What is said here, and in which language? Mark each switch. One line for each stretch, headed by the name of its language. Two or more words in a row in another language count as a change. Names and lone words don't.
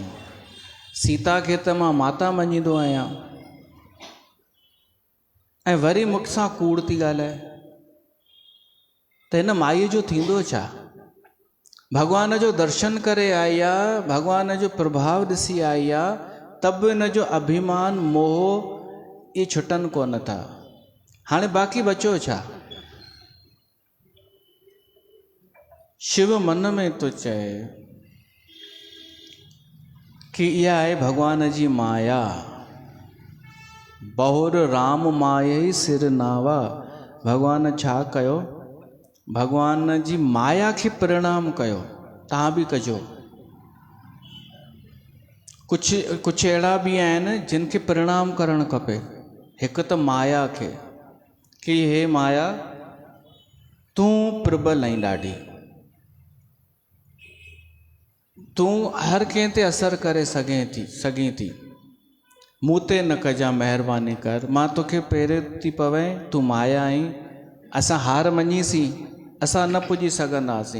Sindhi: सीता खे त मां माता मञींदो आहियां, ऐं वरी मूंसां कूड़ थी ॻाल्हाए, त हिन माईअ जो थींदो छा? भॻवान जो दर्शन करे आई आहे, भॻवान जो प्रभाव ॾिसी आई आहे, तब हिन जो अभिमान मोह इहे छुटनि कोन था। हाणे बाक़ी बचो छा? शिव मन में तो चए कि इहा आहे भॻवान जी माया,
Awadhi: बहुर राम माये सिर नावा।
Sindhi: भॻवान छा कयो? भॻवान जी माया खे प्रणाम कयो। तव्हां बि कजो। कुझु अहिड़ा बि आहिनि जिन खे प्रणाम करणु खपे। हिकु त माया खे, कि हे माया तूं प्रबल आहीं ॾाढी, तूं हर कंहिं ते असरु करे सघीं थी, मूं ते न कजां, महिरबानी कर, मां तोखे पहिरें थी पवे, तूं माया आहीं, असां हार मञीसीं, असां न पुॼी सघंदासीं।